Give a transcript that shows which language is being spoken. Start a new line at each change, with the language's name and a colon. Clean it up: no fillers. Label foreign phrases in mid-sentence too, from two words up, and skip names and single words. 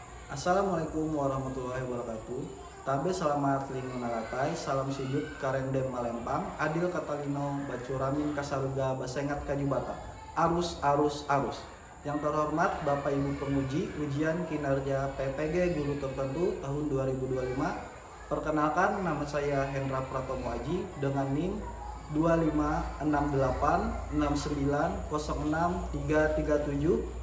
Arabic: السلام عليكم ورحمة الله وبركاته.
Kendayan: Tabe selamat lingkungan naratai, salam sujud karendem malempang, adil katalino bacuramin kasaruga basengat kajubata. Arus arus arus.
Indonesian: Yang terhormat Bapak Ibu penguji ujian kinerja PPG guru tertentu tahun 2025. Perkenalkan, nama saya Hendra Pratomo Aji dengan NIM 256869063337.